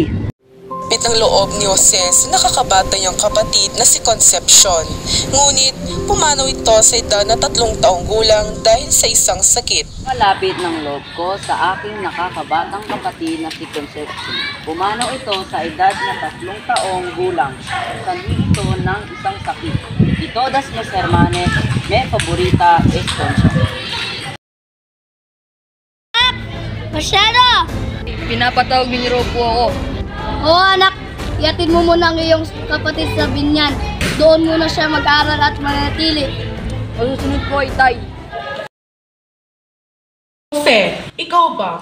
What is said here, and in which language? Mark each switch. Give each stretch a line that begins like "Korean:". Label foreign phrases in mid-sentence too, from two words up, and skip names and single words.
Filipino: Pitang loob ni Jose sa nakakabata niyang kapatid na si Concepcion. Ngunit pumanaw ito sa edad na 3 taong gulang dahil sa isang sakit. Malapit ng loob ko sa aking nakakabatang kapatid na si Concepcion. Pumanaw ito sa edad na 3 taong gulang. Sanhi ito ng isang sakit.
Spanish: Y todas mis hermanes, me favorita es Concha.
Filipino: Masyado! Pinapatawag niyo po ako. Oo, anak. Iatid mo muna ang iyong kapatid sa binyan. Doon muna siya mag-aral at manatili. Masusunod po, itay. Jose, ikaw ba?